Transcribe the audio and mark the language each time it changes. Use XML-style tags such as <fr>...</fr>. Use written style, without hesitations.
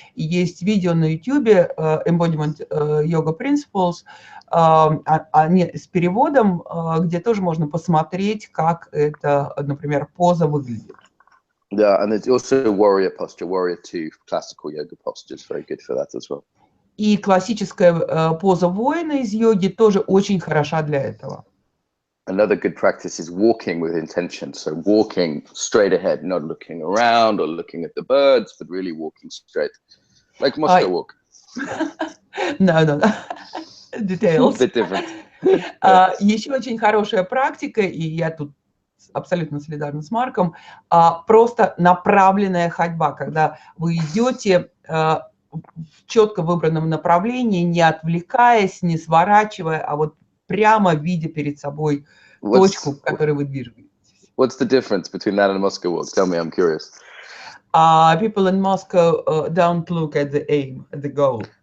<ru>И есть видео на YouTube Embodiment Yoga Principles с переводом, где тоже можно посмотреть, как это, например, поза выглядит.</ru> <en>Yeah, and it's also warrior posture, warrior 2 classical yoga posture is very good for that as well.</en> <ru>И классическая поза воина из йоги тоже очень хороша для этого.</ru> <en>Another good practice is walking with intention. So walking straight ahead, not looking around or looking at the birds, but really walking straight, like Moscow walk. No. Details. Bit different.</en> <ru>Еще очень хорошая практика, и я тут абсолютно солидарна с Марком, просто направленная ходьба, когда вы идете в четко выбранном направлении, не отвлекаясь, не сворачивая, а вот прямо видя перед собой точку, к которой вы движетесь.</ru> <en>What's the difference between that and Moscow walk? Tell me, I'm curious. People in Moscow don't look at the aim, at the goal.</en>